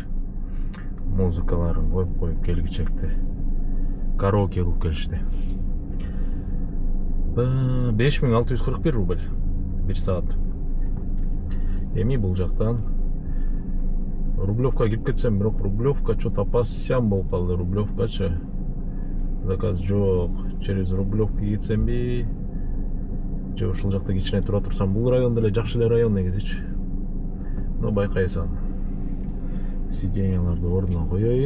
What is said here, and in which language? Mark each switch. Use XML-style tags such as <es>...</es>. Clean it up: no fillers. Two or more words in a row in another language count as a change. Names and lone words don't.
<ky>Музыкаларын коюп келгичекти. Караоке кылып келишти. 5641 рубль. 1 саат. Эми бул жактан Рублевка кирип кетсем, бирок Рублевка что-то пассям болуп калды. Рублевкачы. Заказ жок. Через Рублевка кетсемби? Же ушул жакта кичине тура турсам, бул район деле жакшы эле район негизичи. Но байкайсың. Сиденьяларды ордуна коёюн.</ky>